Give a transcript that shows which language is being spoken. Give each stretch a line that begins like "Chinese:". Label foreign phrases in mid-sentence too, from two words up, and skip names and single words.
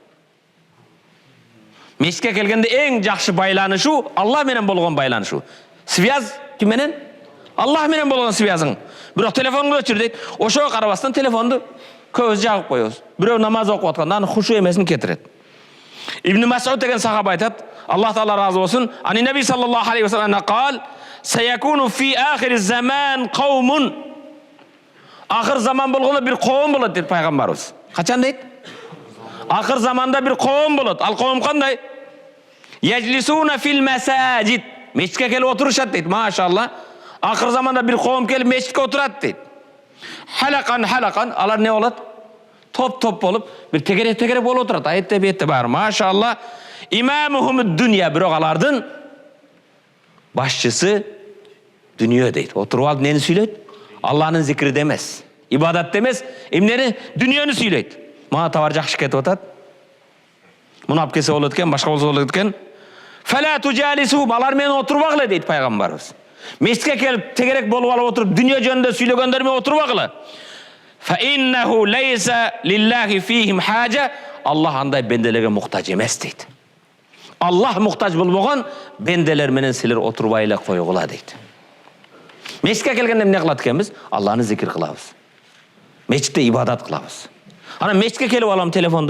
Kyrgyz: Мешитке келгенде эң жакшы байланышуу Алла менен болгон байланышуу. Связь ким менен? Аллах менен болгон связың. Бирок телефонду өчүр дейт. Ошого карабастан телефонду көз жагып коебуз. Бирөө намаз окуп атканда аны хушу эмесин кетирет. Ибн Мас'уд деген сахаба айтат, Аллах таала разы болсун,
Arabic: عن النبي صلى الله عليه وسلم قال: "سيكون في آخر الزمان قوم."
Kyrgyz: Ахыр заман болгондо бир коом болот дейт пайгамбарыбыз. Качан дейт? Ахыр заманда бир коом болот. Ал коом кандай?
Arabic: يجلسون في المساجد.
Kyrgyz: Мешитке келип отурушат дейт. Машалла. Ахыр заманда бир коом келип мешитке отурат дейт. Халакан, алар не болот? Топ болуп, бир тегере болуп отурат. Аятте бетте бар. Машалла.
Arabic: إمامهم الدنيا,
Kyrgyz: бирок алардын башчысы дүнүйө дейт. Отуруп алып нени сүйлөйт? Алланын зикриде эмес, ибадатта эмес, эмнени? Дүнүйөнү сүйлөйт. Мага товар жакшы кетип атат. Муну алып келсе болот экен, башка болсо болот экен.
Arabic: فلا تجالسوا,
Kyrgyz: алар менен отурбагыла дейт пайгамбарыбыз. Мешитке келип тегерек болуп алып отуруп, дүнүйө жөнүндө сүйлөгөндөр менен отурбагыла.
Arabic: فإنه ليس لله فيهم حاجة.
Kyrgyz: Аллах андай бенделерге муктаж эмес дейт. Аллах муктаж болбогон бенделер менен силер отурбай эле койгула дейт. Мешитке келгенде эмне кылат экенбиз? Алланы зикир кылабыз. Мешитте ибадат кылабыз. Ана мешитке келип алам телефонду.